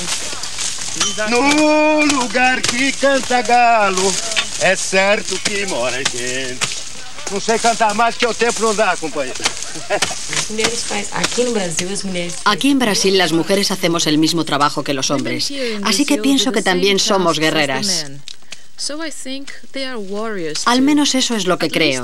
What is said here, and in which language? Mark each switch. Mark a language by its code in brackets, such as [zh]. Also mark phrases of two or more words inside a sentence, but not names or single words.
[pt] No lugar que canta galo, é certo que mora gente. Não sei cantar mais que o tempo não dá, companheiro. [es] Aquí en Brasil las mujeres hacemos el mismo trabajo que los hombres, así que pienso que también somos guerreras. Al menos eso es lo que creo.